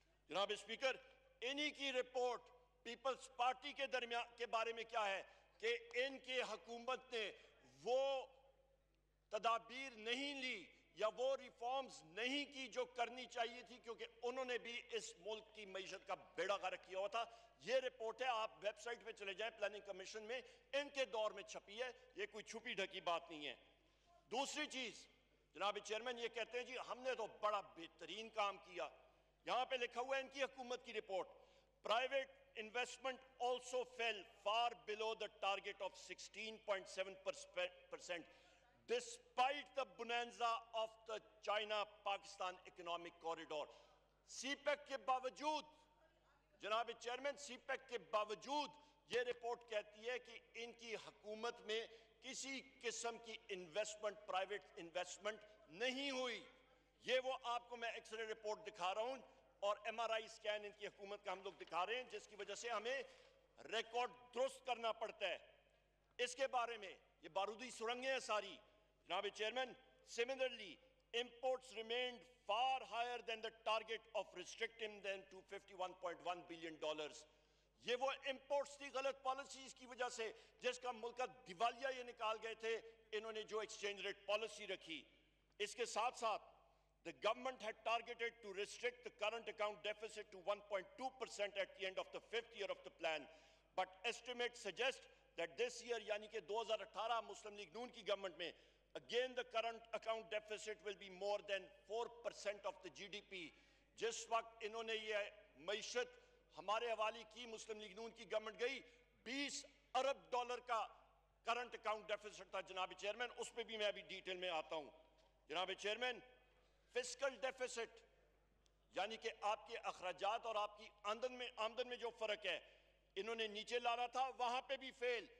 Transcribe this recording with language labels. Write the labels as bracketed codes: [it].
[ur] جناب اسپیکر, انہی کی رپورٹ پیپلز پارٹی کے درمیان کے بارے میں کیا ہے کہ ان کی حکومت نے وہ تدابیر نہیں لی یا وہ ریفارمز نہیں کی جو کرنی چاہیے تھی, کیونکہ انہوں نے بھی اس ملک کی معیشت کا بیڑا غرق کیا ہوا تھا. یہ رپورٹ ہے, آپ ویب سائٹ پہ چلے جائیں, پلاننگ کمیشن میں ان کے دور میں چھپی ہے. یہ کوئی چھپی ڈھکی بات نہیں ہے. دوسری چیز جناب چیئرمین, یہ کہتے ہیں جی ہم نے تو بڑا بہترین کام کیا. یہاں پہ لکھا ہوا ہے ان کی حکومت کی report, [en] private investment also fell far below the target of 16.7% despite the bonanza of the China-Pakistan economic corridor. [ur] C pack کے باوجود جناب چیئرمین, سی پیک کے باوجود یہ رپورٹ کہتی ہے کہ ان کی حکومت میں کسی قسم کی انویسٹمنٹ, پرائیویٹ انویسٹمنٹ نہیں ہوئی. یہ وہ آپ کو میں ایکس رے رپورٹ دکھا رہا ہوں اور ایم آر آئی سکین ان کی حکومت کا ہم لوگ دکھا رہے ہیں, جس کی وجہ سے ہمیں ریکارڈ درست کرنا پڑتا ہے. اس کے بارے میں یہ بارودی سرنگیں ہیں ساری. جناب chairman, [en] similarly imports remained far higher than the target of restricting them to $51.1 billion. [ur] یہ وہ امپورٹس کی غلط پالیسیز کی وجہ سے جس کا ملک کا دیوالیہ یہ نکال گئے تھے انہوں نے جو ایکسچینج ریٹ پالیسی رکھی. اس کے ساتھ ساتھ [en] the government had targeted to restrict the current account deficit to 1.2% at the end of the 5th year of the plan, but estimates suggest that this year [ur] یعنی کہ 2018 مسلم لیگ نون کی government میں [en] again the current account deficit will be more than 4% of the GDP. [ur] جس وقت انہوں نے یہ معیشت ہمارے حوالی کی, مسلم لیگ نون کی گورنمنٹ گئی, $20 ارب کا کرنٹ اکاؤنٹ ڈیفیسٹ تھا. جناب چیئرمین, اس پہ بھی میں ابھی ڈیٹیل میں آتا ہوں. جناب چیئرمین, فسکل ڈیفیسٹ یعنی کہ آپ کے اخراجات اور آپ کی آمدن میں جو فرق ہے انہوں نے نیچے لانا تھا, وہاں پہ بھی فیل.